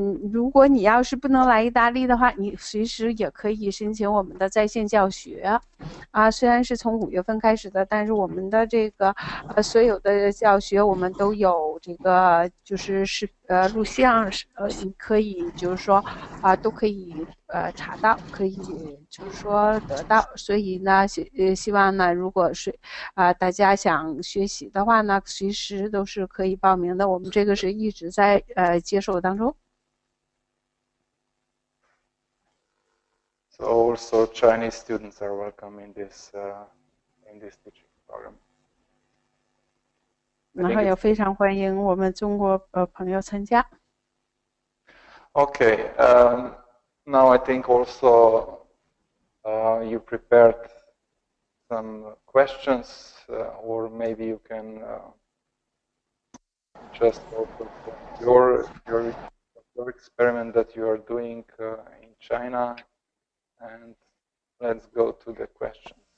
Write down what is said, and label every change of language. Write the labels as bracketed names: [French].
[Chinese] 如果你要是不能来意大利的话，你随时也可以申请我们的在线教学虽然是从5月份开始的，但是我们的这个所有的教学我们都有这个就是录像你可以就是说都可以查到，可以就是说得到。所以呢希望呢如果是大家想学习的话呢，随时都是可以报名的，我们这个是一直在接受当中。 [English] So also Chinese students are welcome in this teaching program. [Chinese] 然后也非常欢迎我们中国朋友参加。 [English] Okay, now I think also you prepared some questions, or maybe you can just also your experiment that you are doing in China, and let's go to the question.